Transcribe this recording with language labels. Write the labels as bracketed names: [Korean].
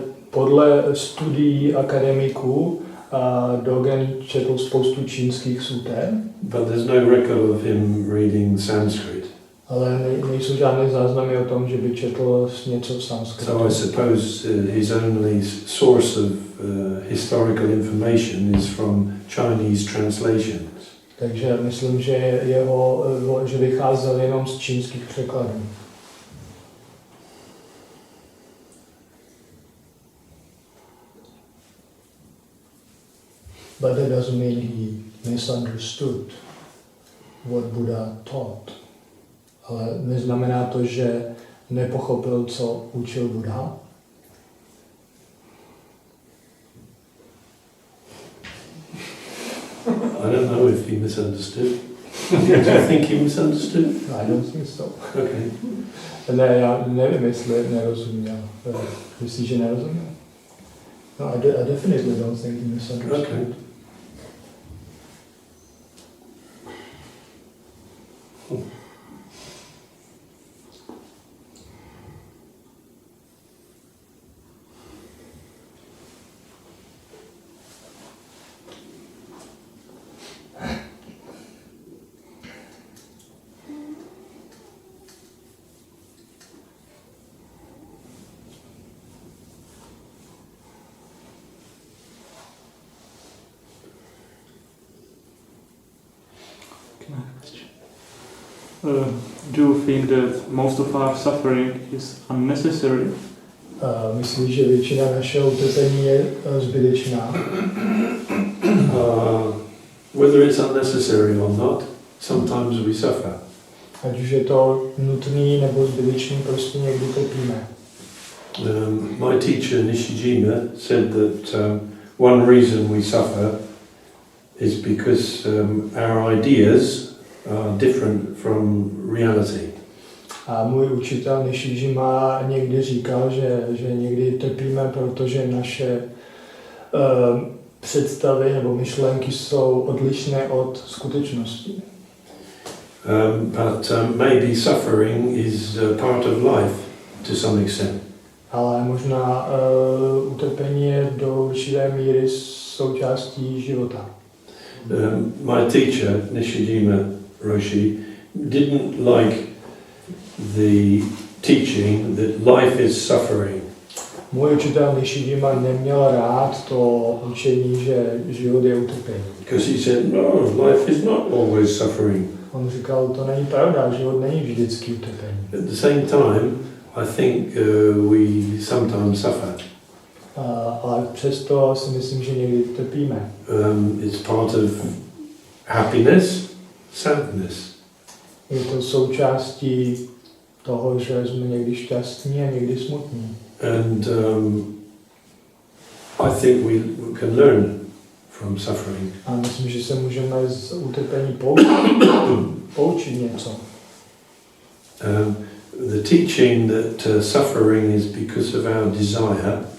[Czech] Podle studií akademiků Dogen četl spoustu čínských suter. [English] But there's no record of him reading Sanskrit. [Czech] Ale nejsou žádné záznamy o tom, že by četl něco v sanskritu. [English] So I suppose his only source of historical information is from Chinese translations. [Czech] Takže myslím, že že vycházel jenom z čínských překladů. [English] But that doesn't mean he misunderstood what Buddha taught. [Czech] Ale neznamená to, že nepochopil, co učil Buddha. [English] I don't know if he misunderstood. Do you think he misunderstood? No, I don't think so. Okay. [Czech] Ne, já nevím, jestli nerozuměl. Myslíš, že nerozuměl? [English] No, I definitely don't think he misunderstood. Okay. do you think that most of our suffering is unnecessary? [Czech] Myslíš, že většina našeho utrpení je zbytečná? [English] Whether it's unnecessary or not, sometimes we suffer. [Czech] Ať už je to nutný nebo zbytečný, prostě někdy trpíme. [English] My teacher Nishijima said that one reason we suffer is because our ideas are different from reality. [Czech] A můj učitel Nishijima někdy říkal, že někdy trpíme, protože naše představy nebo myšlenky jsou odlišné od skutečnosti. [English] But maybe suffering is part of life to some extent. [Czech] Ale možná utrpení je do určité míry součástí života. [English] My teacher, Nishijima Roshi, didn't like the teaching that life is suffering. [Czech] Můj učitel Nishijima neměl rád to učení, že život je utrpení. [English] Because he said, no, life is not always suffering. [Czech] On říkal, to není pravda, život není vždycky utrpení. [English] At the same time, I think we sometimes suffer. [Czech] Ale přesto si myslím, že někdy trpíme. [English] It's part of happiness, sadness. [Czech] Je to součástí toho, že jsme někdy šťastní a někdy smutní. [English] And I think we can learn from suffering. [Czech] A myslím, že se můžeme z utrpení poučit něco. [English] The teaching that suffering is because of our desire